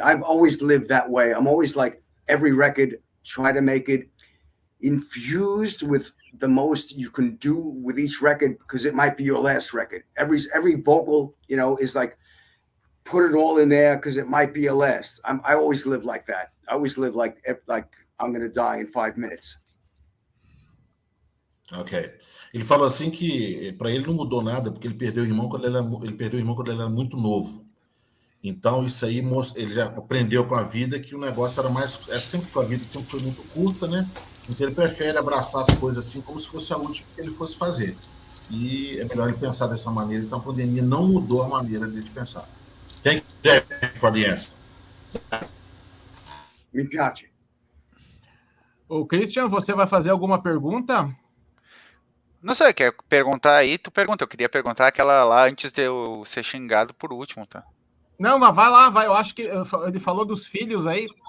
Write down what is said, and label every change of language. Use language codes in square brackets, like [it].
[en] I've always lived that way. I'm always like every record, try to make it infused with the most you can do with each record, because it might be your last record. Every vocal, you know, is like put it all in there because it might be your last. I always live like that. I always live like I'm gonna die in 5 minutes. Ok. [pt] Ele falou assim que para ele não mudou nada porque ele perdeu o irmão quando ele era muito novo. Então isso aí ele já aprendeu com a vida que o negócio era mais, a vida sempre foi muito curta, né? Então ele prefere abraçar as coisas assim como se fosse a última que ele fosse fazer. E é melhor ele pensar dessa maneira. Então a pandemia não mudou a maneira dele de pensar. [en] Thank you for the answer. [it] Me piace. [pt] Ô, Christian, você vai fazer alguma pergunta? Não sei, quer perguntar aí? Tu pergunta. Eu queria perguntar aquela lá antes de eu ser xingado por último, tá? Não, mas vai lá, vai. Eu acho que ele falou dos filhos aí.